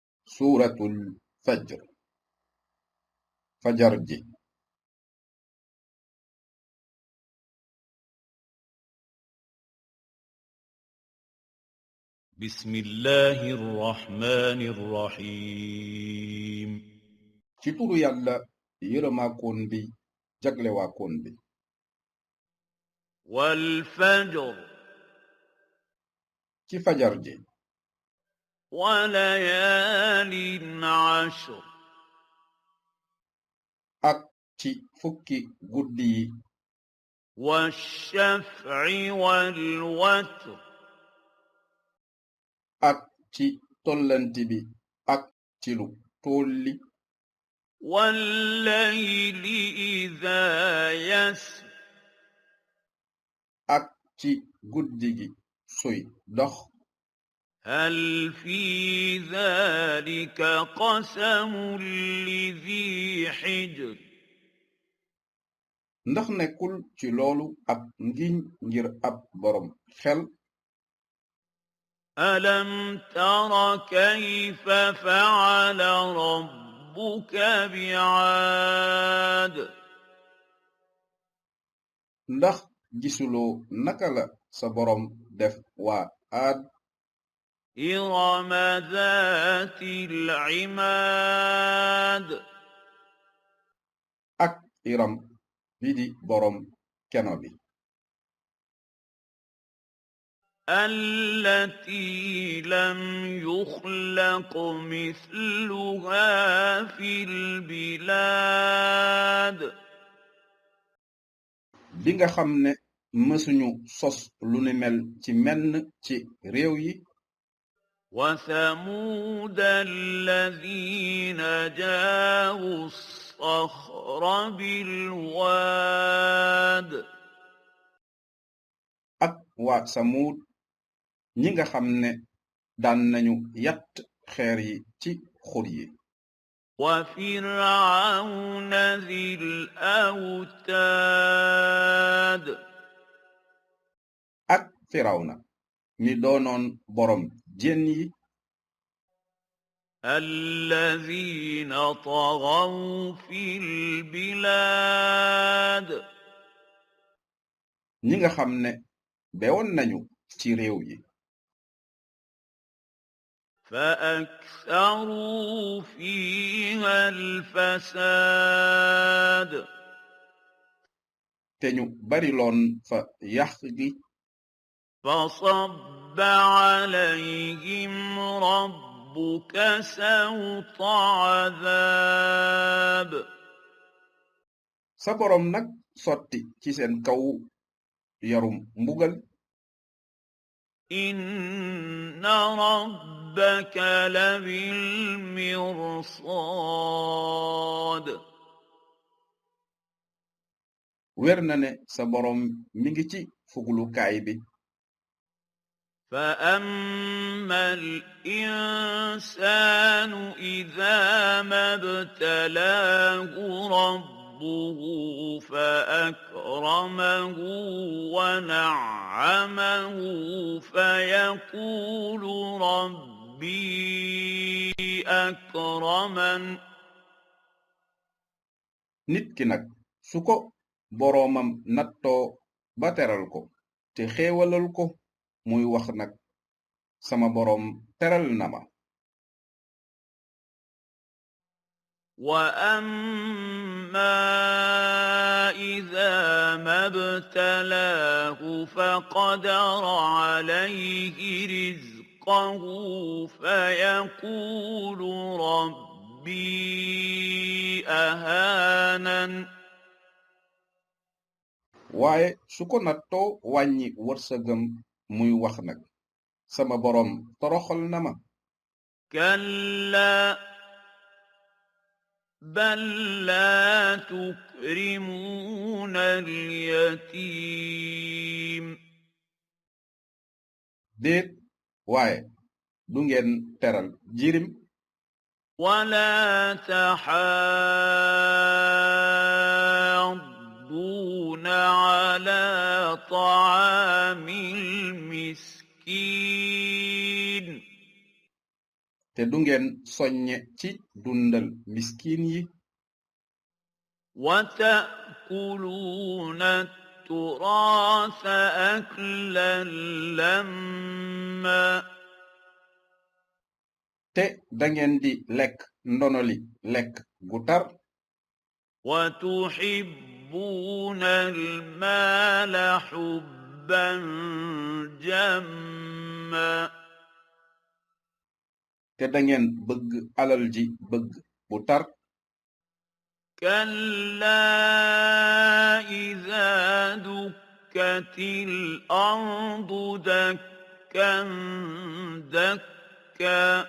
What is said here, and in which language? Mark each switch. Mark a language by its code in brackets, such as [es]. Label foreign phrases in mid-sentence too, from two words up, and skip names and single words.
[ar] سورة الفجر [wo] fajar ji. [ar] بسم الله الرحمن الرحيم [wo] ci turu yàlla yërëmaakoon bi jaglewaakoon bi. [ar] والفجر [wo] ci fajar ji. [ar] وليال عشر [wo] ak ci fukki guddi yi. [ar] والشفع والوتر [wo] ak ci tollanti bi ak ci lu tolli. [ar] والليل إذا يسر [wo] ak ci guddi gi suy dox. [ar] هل في ذلك قسم لذي حجر [wo] ndax nekkul ci loolu ab ngiñ ngir ab borom xel. [ar] ألم تر كيف فعل ربك بعاد [wo] ndax gisuloo naka la sa borom def waa aad. [ar] إرم ذات العماد [wo] ak iram bi di borom keno bi. [ar] التي لم يخلق مثلها في البلاد [wo] bi nga xam ne mësuñu sos lu ni mel ci menn ci réew yi. [ar] وثمود الذين جابوا الصخر بالواد [wo] ak waa samuud ñi nga xam ne daan nañu yatt xeer yi ci xur yi. [ar] وفرعون ذي الأوتاد [wo] ak firawna mi doonoon borom jën yi. [ar] الذين طغوا في البلاد [wo] ñi nga xam ne bewoon nañu ci réew yi. [ar] فأكثروا فيها الفساد [wo] te ñu bari loon fa yàq gi. [ar] فصب عليهم ربك سوط عذاب [wo] sa borom nag sotti ci seen kaw yarum mbugal. [ar] إن ربك لبالمرصاد [wo] wér na ne sa borom mi ngi ci fuglukaay bi. [ar] فأما الإنسان إذا ما ابتلاه ربه فأكرمه ونعمه فيقول ربي أكرمن [wo] nit ki nag su ko boroomam nattoo ba teral ko te xéewalal ko muy wax nag sama boroom teral na ma. [ar] وأما إذا ما ابتلاه فقدر عليه رزقه فيقول ربي أهانن [wo] waaye su ko nattoo wàññi wërsëgam muy wax nag sama boroom toroxal na ma. [ar] كلا بل لا تكرمون اليتيم [wo] déet waaye du ngeen teral jirim. [ar] ولا تحاضون على طعام المسكين [wo] te du ngeen soññe ci dundal miskin yi [ar] وتأكلون التراث أكلا لما [wo] te dangeen di lekk ndonoli lekk gu tar [ar] وتحبون المال حبا جما [wo] te dangeen bëgg alal ji bëgg bu tar [ar] كلا إذا دكت الأرض دكا دكا